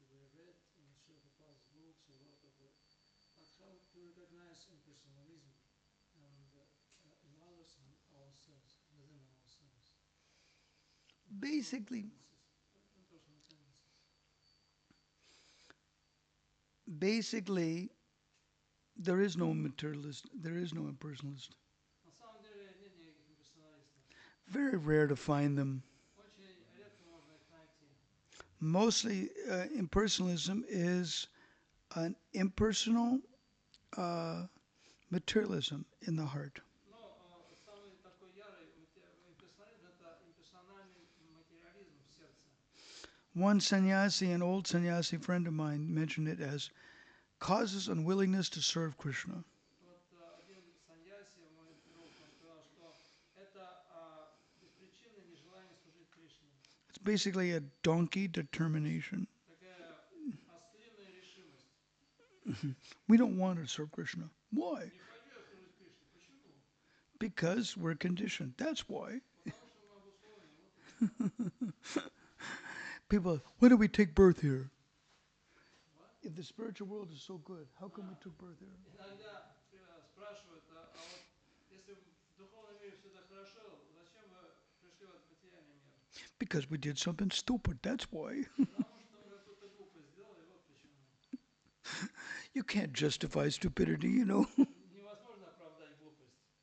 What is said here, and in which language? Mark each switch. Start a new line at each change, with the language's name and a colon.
English: We read in Srila Prabhupada's books a lot of it. But how to recognize impersonalism and in others and ourselves, within ourselves? Basically, Interpersonal tendencies. Basically, there is no materialist, there is no impersonalist.
Russian: На самом деле нет никаких имперсоналистов.
English: Very rare to find them.
Russian: Очень редко можно их найти.
English: Mostly, impersonalism is an impersonal uh, materialism in the heart.
Russian: Но самый такой ярый имперсонализм – это имперсональный материализм в сердце.
English: One sannyasi, an old sannyasi friend of mine, mentioned it as causes unwillingness to serve Krishna.
Russian: Вот один саньяси, мой друг, он сказал, что это беспричинное нежелание служить Кришне.
English: It's basically a donkey
Russian: То есть
English: determination.
Russian: такая ослиная решимость.
English: We don't want to serve Krishna. Why?
Russian: Не хочу я служить Кришне. Почему?
English: Because we're conditioned. That's why.
Russian: Потому что мы обусловлены, вот и все.
English: People, why do we take birth here?
Russian: Вот.
English: If the spiritual world is so good, how come we
Russian: А,
English: took birth here?
Russian: Иногда спрашивают, а вот если в духовном мире все так хорошо, зачем вы пришли в этот материальный мир?
English: Because we did something stupid. That's why.
Russian: Потому что мы какую-то глупость сделали, вот почему.
English: You can't justify stupidity, you know.
Russian: Невозможно оправдать глупость.